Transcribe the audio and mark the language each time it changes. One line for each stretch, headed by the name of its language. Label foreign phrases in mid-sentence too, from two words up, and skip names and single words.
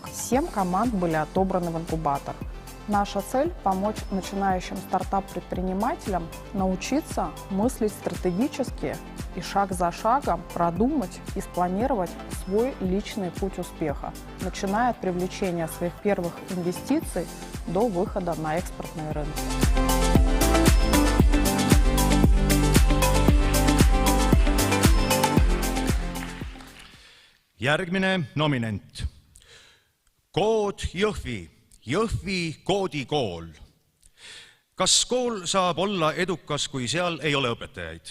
Russian: 7 команд были отобраны в инкубатор. Наша цель – помочь начинающим стартап-предпринимателям научиться мыслить стратегически и шаг за шагом продумать и спланировать свой личный путь успеха, начиная от привлечения своих первых инвестиций до выхода на экспортные рынки.
Estonian: Järgmine nominent. Kood Jõhvi. Jõhvi koodikool. Kas kool saab olla edukas, kui seal ei ole õpetajaid?